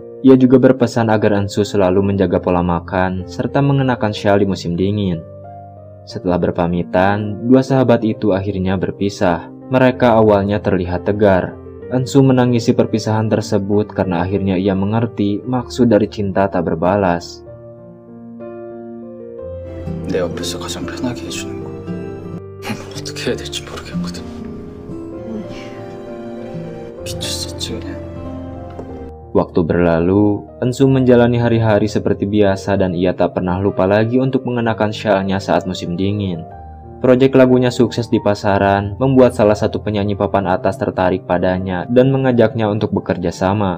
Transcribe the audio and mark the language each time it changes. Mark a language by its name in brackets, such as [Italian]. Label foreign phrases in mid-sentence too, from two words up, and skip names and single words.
[Indonesian] Ia juga berpesan agar Ansu selalu menjaga pola makan serta mengenakan syal di musim dingin. Setelah berpamitan, dua sahabat itu akhirnya berpisah. Mereka awalnya terlihat tegar. Ansu menangisi perpisahan tersebut karena akhirnya ia mengerti maksud dari cinta tak berbalas. [Korean] 내 옆에서 가장 편하게 해주는 거. 어떻게 해야 될지 모르겠거든. 미쳤었지 그냥. [Indonesian] Waktu berlalu, Ansu menjalani hari-hari seperti biasa dan ia tak pernah lupa lagi untuk mengenakan syalnya saat musim dingin. Proyek lagunya sukses di pasaran, membuat salah satu penyanyi papan atas tertarik padanya dan mengajaknya untuk bekerja sama.